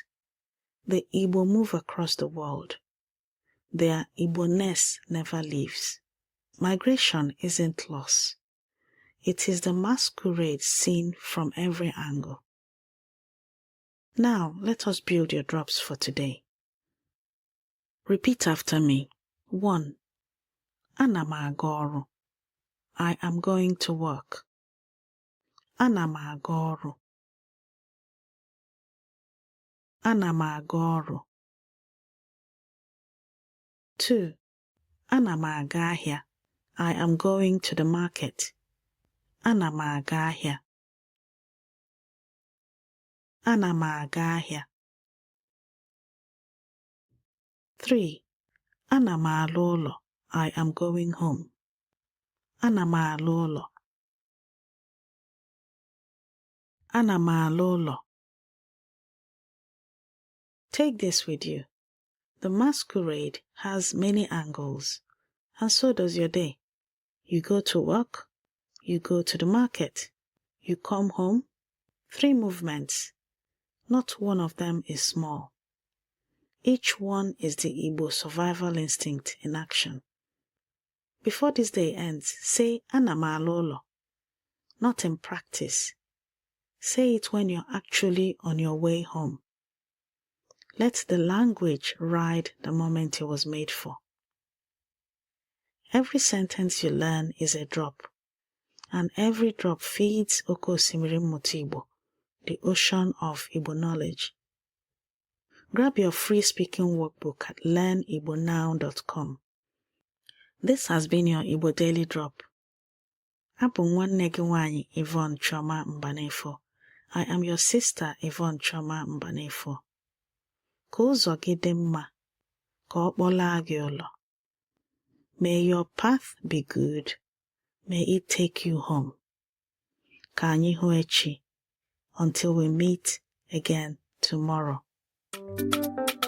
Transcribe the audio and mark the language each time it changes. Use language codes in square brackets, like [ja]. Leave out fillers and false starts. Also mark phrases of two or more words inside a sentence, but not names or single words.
[en] The Igbo move across the world. Their Igbo-ness never leaves. Migration isn't loss. It is the masquerade seen from every angle. Now, let us build your drops for today. Repeat after me. 1. [ig] Ana m aga ọrụ. [en] I am going to work. [ig] Ana m aga ọrụ. Ana m aga ọrụ. 2. Ana m aga ahịa. [en] I am going to the market. [ig] Ana m aga ahịa. Ana m aga ahịa. 3. Ana m ala ụlọ. [en] I am going home. [ig] Ana m ala ụlọ. Ana m ala ụlọ. [en] Take this with you. The masquerade has many angles, and so does your day. You go to work, You go to the market. You come home. 3 movements. Not one of them is small. Each one is the Igbo survival instinct in action. Before this day ends, say [ig] Ana m ala ụlọ. [en] Not in practice. Say it when you're actually on your way home. Let the language ride the moment it was made for. Every sentence you learn is a drop, and every drop feeds [ig] Oke Osimiri Mmụta Igbo, [en] the ocean of Igbo knowledge. Grab your free speaking workbook at learnibonow.com. This has been your Igbo Daily Drop. [ig] Abụ nwanne gị nwanyị Yvonne Chioma Mbanefo. [en] I am your sister Yvonne Chioma Mbanefo. [ig] Ka ụzọ gị dị mma, ka ọ kpọlaa gị ụlọ. [en] May your path be good. May it take you home. [ig] Ka anyị hụ echi. [en] Until we meet again tomorrow.